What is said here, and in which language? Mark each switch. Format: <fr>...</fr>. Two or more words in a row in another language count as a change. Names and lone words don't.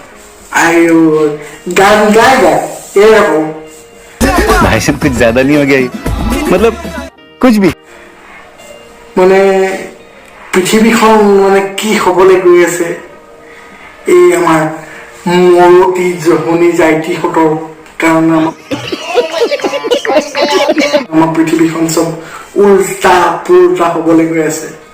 <bn>গান গাই এরকম</bn> <hi>भाई साहब कुछ ज्यादा नहीं हो गया ये? मतलब कुछ भी</hi> <as>মানে পৃথিৱীখন মানে কি হবলৈ গৈ আছে, এই আমাৰ মৰতি জহনি জাইটিহঁতৰ কাৰণে আমাৰ পৃথিৱীখন চব উল্টা পুল্টা হবলৈ গৈ আছে।</as>